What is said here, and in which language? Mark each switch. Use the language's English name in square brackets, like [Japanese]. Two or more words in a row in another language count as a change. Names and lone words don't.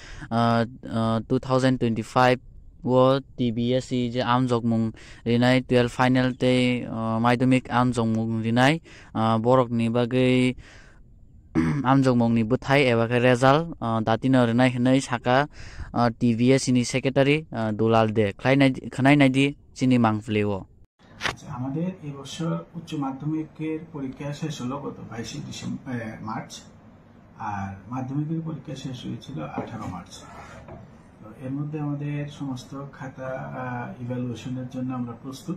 [Kok Borok] 2025 wo TBSE je amjokmung rinai 12 final te madhyamik amjokmung rinai borokni bagi amjokmungni buthai eba result datino rinai hinai saka TBSE ni secretary Dulal de khnai naidi chini mangfleo [Bangla] আমাদের এই বছর উচ্চ মাধ্যমিকের পরীক্ষা শেষ হলো গত 22 মার্চ আর মাধ্যমিকের পরীক্ষা শেষ হয়েছিল 18 মার্চ। তো এর মধ্যে আমাদের সমস্ত খাতা ইভ্যালুয়েশনের জন্য আমরা প্রস্তুত।